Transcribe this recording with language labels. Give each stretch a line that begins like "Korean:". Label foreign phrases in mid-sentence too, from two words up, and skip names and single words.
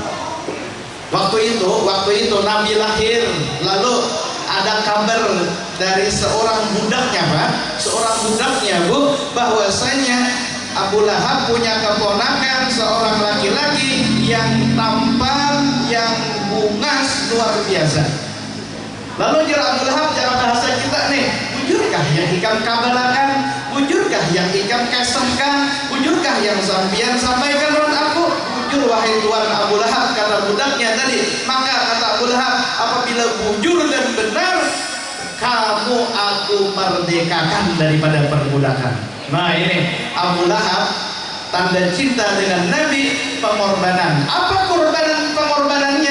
Indonesian: Waktu itu Nabi lahir, lalu ada kabar dari seorang budaknya, Pak, Bu, bahwasanya Abu Lahab punya keponakan seorang laki-laki yang tampan, yang bungas luar biasa. Lalu jira Abu Lahab,
Banjar: cara bahasa kita nih, bujurkah yang ikam kabarakan, bujurkah yang ikam kesemkan, bujurkah yang sampian sampaikan menurut aku?
Indonesian: Bujur wahai Tuan Abu Lahab, kata budaknya tadi. Maka kata Abu Lahab, apabila bujur dan benar, kamu aku merdekakan daripada perbudakan. Nah ini Abu Lahab, tanda cinta dengan Nabi, pengorbanan. Apa pengorbanannya?